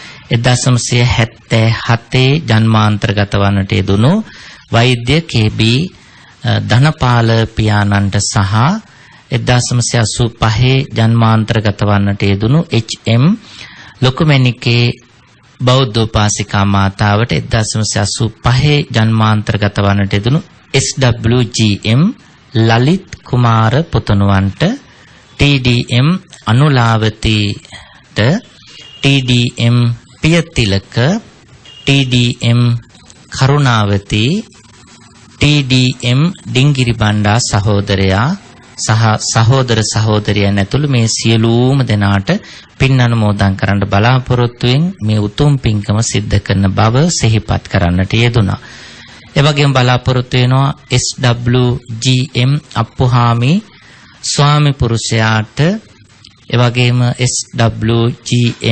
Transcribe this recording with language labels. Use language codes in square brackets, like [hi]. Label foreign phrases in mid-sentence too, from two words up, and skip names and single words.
[si] 1977 ජන්මාන්තරගත වන්නට යෙදුණු වෛද්‍ය KB ධනපාල පියාණන්ට සහ 1985 ජන්මාන්තරගත වන්නට යෙදුණු HM ලොකුමැණිකේ බෞද්ධෝපාසිකා මාතාවට 1985 ජන්මාන්තරගත වන්නට යෙදුණු SWGM ලලිත් කුමාර පුතණුවන්ට TDM අනුලාවතීට TDM පියතිලක TDM කරුණාවති TDM ඩිංගිරි බණ්ඩා සහෝදරයා සහ සහෝදර සහෝදරියන් ඇතුළු මේ සියලුම දෙනාට පින් අනුමෝදන් කරන්න බලාපොරොත්තුෙන් මේ උතුම් පින්කම සිද්ධ කරන බව සිහිපත් කරන්නට යෙදුණා. ඒ වගේම බලාපොරොත්තු වෙනවා SWGM අප්පුහාමි ස්වාමි පුරුෂයාට ඒ වගේම SWGM